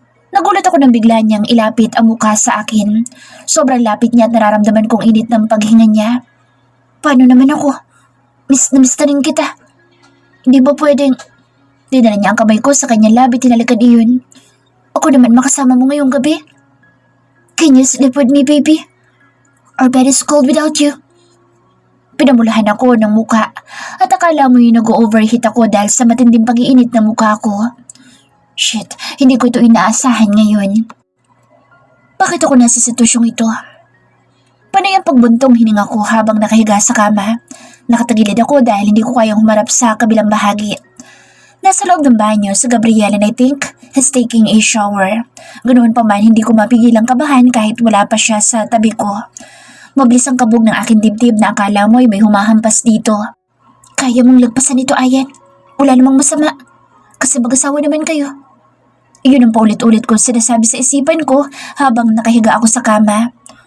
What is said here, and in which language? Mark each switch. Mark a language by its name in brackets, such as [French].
[Filipino] Nagulat ako nang bigla niyang ilapit ang mukha sa akin. Sobrang lapit niya at nararamdaman kong init ng paghinga niya. Paano naman ako? Miss na rin kita. Hindi ba pwedeng... Dinala niya ang kamay ko sa kanyang labi, tinalikan iyon. Ako naman makasama mo ngayong gabi. [English] Can you sleep with me, baby? Our bed is cold without you. [Filipino] Pinamulahan ako ng mukha at akala mo yung nag-overheat ako dahil sa matinding pag-iinit ng mukha ko. Shit, hindi ko ito inaasahan ngayon. Bakit ako nasa sitwasyong ito? Panay ang pagbuntong hininga ko habang nakahiga sa kama. Nakatagilid ako dahil hindi ko kayang humarap sa kabilang bahagi. Nasa loob ng banyo si [English] Gabriel and I think he's taking a shower. [Filipino] Ganoon pa man hindi ko mapigilang kabahan kahit wala pa siya sa tabi ko. Mabilis ang kabog ng aking dibdib na akala mo'y may humahampas dito. Kaya mong lagpasan ito, Ayan. Wala namang masama. Kasi mag-asawa naman kayo. Iyon ang paulit-ulit ko sinasabi sa isipan ko habang nakahiga ako sa kama.